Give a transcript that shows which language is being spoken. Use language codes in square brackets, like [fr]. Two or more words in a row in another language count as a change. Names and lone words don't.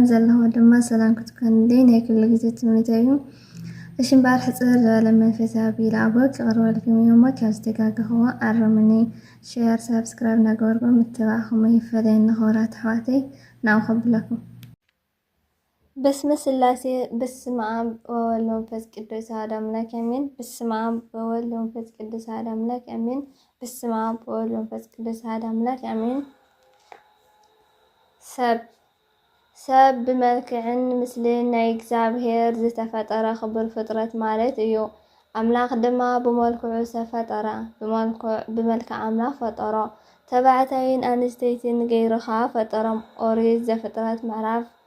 [ti] ዘለኹ ድማ ሰላም ክትኮንልይ ናይ ኩሉ ግዜ ትምኒተይ እዩ እሽን ባር ሕጽር ዝበለ መንፈሳዊ ቢላ ኣቦት ዝቐርበልኩም እዩ እሞ ካብ ዝተጋገኽዎ ኣረምኒ [en] share subscribe [ti] እናገበርኩም ምትባዕኹም ይፈለየኒ ክብራት ኣሕዋተይ ናብኡ ከብለኩም [gez] በስመ ስላሴ በስመ አብ ወወልድ ወመንፈስ ቅዱስ አሐዱ አምላክ አሜን። [ti] በስመ አብ ወወልድ ወመንፈስ ቅዱስ አሐዱ አምላክ አሜን። በስመ አብ ወወልድ ወመንፈስ ቅዱስ አሐዱ አምላክ አሜን። ሰብ ብመልክዕን ምስልን ናይ እግዚአብሔር ዝተፈጠረ ክቡር ፍጥረት ማለት እዩ። አምላክ ድማ ብመልክዑ ዝተፈጠረ ብመልክዕ አምላክ ፈጠሮ ተባዕታይን ኣንስተይትን ገይሩኻ ፈጠሮም። ኦሪት ዘፍጥረት ምዕራፍ